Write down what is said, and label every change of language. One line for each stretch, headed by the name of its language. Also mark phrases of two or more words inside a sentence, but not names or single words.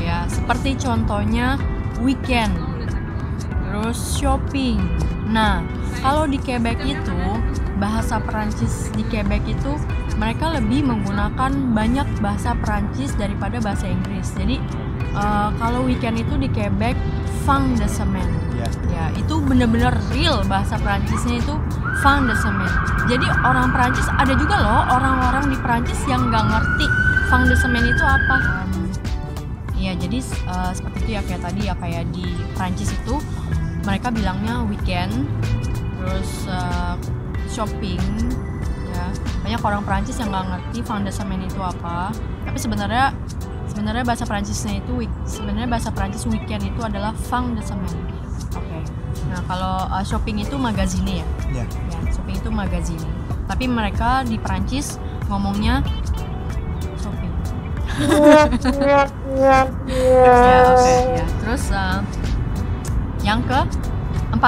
Indonesian: ya, seperti contohnya weekend. Terus shopping. Nah, kalau di Quebec itu bahasa Prancis di Quebec itu mereka lebih menggunakan banyak bahasa Prancis daripada bahasa Inggris. Jadi kalau weekend itu di Quebec
French: fin de semaine.
Indonesian: Yeah. Ya, itu bener-bener real bahasa Prancisnya itu
French: fin de semaine.
Indonesian: Jadi orang Prancis ada juga loh orang-orang di Prancis yang nggak ngerti
French: fin de semaine
Indonesian: itu apa. Ya jadi seperti itu ya, kayak tadi ya, kayak di Prancis itu mereka bilangnya weekend, terus shopping. Ya, banyak orang Prancis yang nggak ngerti
French: fin de semaine
Indonesian: itu apa. Tapi sebenarnya bahasa Prancisnya itu bahasa Prancis weekend itu adalah
French: fin de semaine.
Indonesian: Oke. Nah kalau shopping itu magazine ya. Yeah. Ya, shopping itu magazine. Tapi mereka di Prancis ngomongnya shopping. Ya, oke ya. Terus yang ke-4.